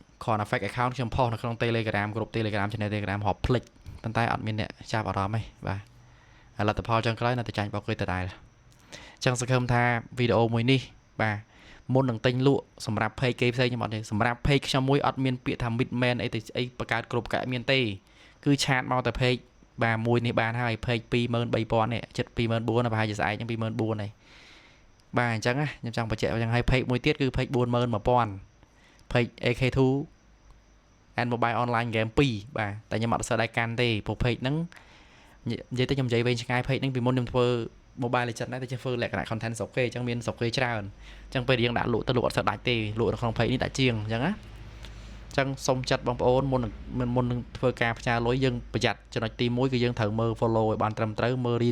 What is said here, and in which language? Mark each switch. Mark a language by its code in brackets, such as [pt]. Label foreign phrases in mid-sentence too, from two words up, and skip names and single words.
[km] គ្រាន់តែ [en] fake account [km] ខ្ញុំផុសនៅក្នុង Telegram ក្រុម Telegram channel Telegram ហប់ភ្លេចប៉ុន្តែអត់មានអ្នកចាប់អារម្មណ៍ទេបាទលទ្ធផលចុងក្រោយនៅតែចាញ់បោកគេដដែលអញ្ចឹងសង្ឃឹមថាវីដេអូមួយនេះបាទមុននឹងទិញលក់សម្រាប់ page គេផ្សេងខ្ញុំអត់ទេសម្រាប់ page ខ្ញុំមួយអត់មានពាក្យថា midman អីទៅអីបង្កើតគ្រប់កែមានទេគឺឆាតមកតែ page បាទមួយនេះបានហើយ page 23000នេះចិត្ត 24000ប្រហែលជាស្អែកហ្នឹង24000ហើយបាទអញ្ចឹងណាខ្ញុំចង់បញ្ជាក់អញ្ចឹងហើយ page មួយទៀតគឺ page 41000 page AK2 [en] and mobile online game [km] 2 បាទតែខ្ញុំអត់សូវដែរកាន់ទេព្រោះ page ហ្នឹងនិយាយទៅខ្ញុំនិយាយវែងឆ្ងាយ page ហ្នឹងពីមុនខ្ញុំធ្វើ mobile legend ដែរតែខ្ញុំធ្វើលក្ខណៈ content ស្រុកគេអញ្ចឹងមានស្រុកគេ ច្រើនអញ្ចឹងពេលរៀងដាក់លក់ទៅលក់អត់សូវដាច់ទេលក់នៅក្នុង page នេះដាច់ជាងអញ្ចឹងណាអញ្ចឹងសូមចាត់បងប្អូនមុននឹងធ្វើការផ្ញើលុយយើងប្រយ័ត្នចំណុចទី1គឺយើងត្រូវមើល follow ឲ្យបានត្រឹមត្រូវមើល